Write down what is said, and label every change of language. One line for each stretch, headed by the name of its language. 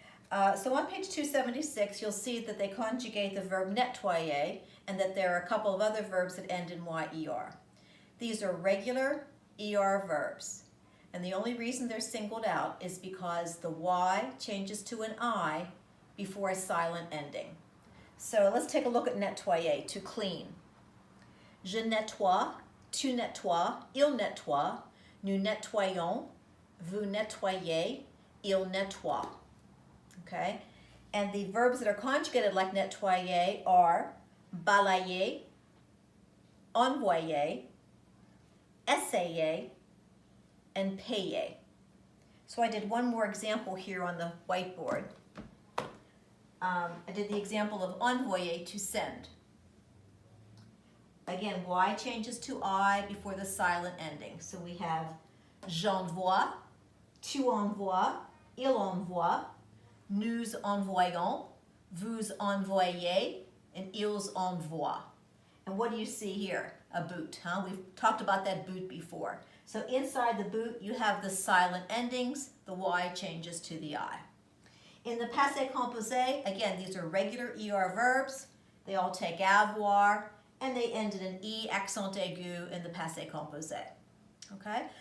English: So on page 276, you'll see that they conjugate the verb nettoyer and that there are a couple of other verbs that end in YER. These are regular ER verbs, and the only reason they're singled out is because the Y changes to an I before a silent ending. So let's take a look at nettoyer, to clean.
French: Je nettoie, tu nettoies, il nettoie, nous nettoyons, vous nettoyez, il nettoie.
English: Okay? And the verbs that are conjugated like nettoyer are balayer, envoyer, essayer, and payer. So I did one more example here on the whiteboard. I did the example of envoyer, to send. Again, Y changes to I before the silent ending. So we have
French: j'envoie, tu envoies, il envoie, nous envoyons, vous envoyez, and ils envoient.
English: And what do you see here? A boot, huh? We've talked about that boot before. So inside the boot, you have the silent endings. The Y changes to the I. In the passé composé, again, these are regular ER verbs. They all take avoir, and they end in an E accent aigu in the passé composé. Okay?